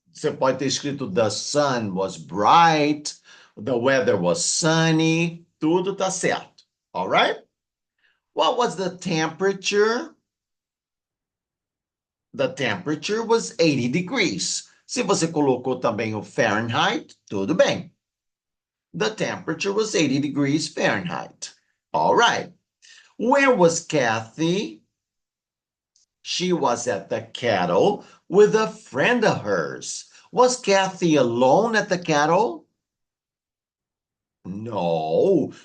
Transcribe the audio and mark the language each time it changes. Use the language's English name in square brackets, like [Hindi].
[Portuguese] Você pode ter escrito [English] the sun was bright, the weather was sunny, [Portuguese] tudo tá certo. [English] All right? What was the temperature? The temperature was 80 degrees. [Portuguese] Se você colocou também o Fahrenheit, tudo bem. [English] The temperature was 80 degrees Fahrenheit. All right. Where was Kathy? She was at the cattle with a friend of hers. Was Kathy alone at the cattle? No.